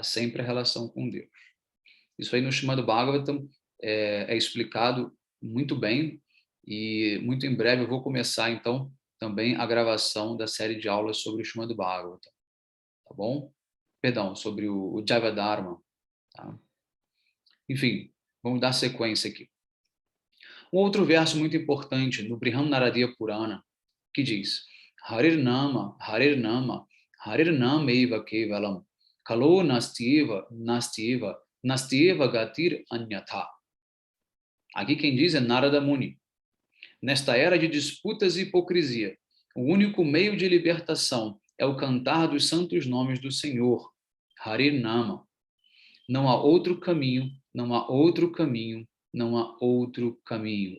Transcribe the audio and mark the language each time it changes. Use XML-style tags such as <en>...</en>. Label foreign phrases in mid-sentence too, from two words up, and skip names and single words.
<pt>Sempre a relação com Deus. Isso aí no Srimad Bhagavatam é explicado muito bem, e muito em breve eu vou começar, então, também a gravação da série de aulas sobre o Srimad Bhagavatam, tá bom? Perdão, sobre o Jaiva Dharma, tá? Enfim, vamos dar sequência aqui. Um outro verso muito importante no Brihadaranyaka Purana, que diz:</pt> <sa>Harir Nama, Harir Nameva Kevalam, Kalo Nastyeva Gatir Anyatha.</sa> <pt>Aqui quem diz é Narada Muni. Nesta era de disputas e hipocrisia, o único meio de libertação é o cantar dos santos nomes do Senhor,</pt> <sa>Harir Nama.</sa> <pt>Não há outro caminho, não há outro caminho, não há outro caminho.</pt>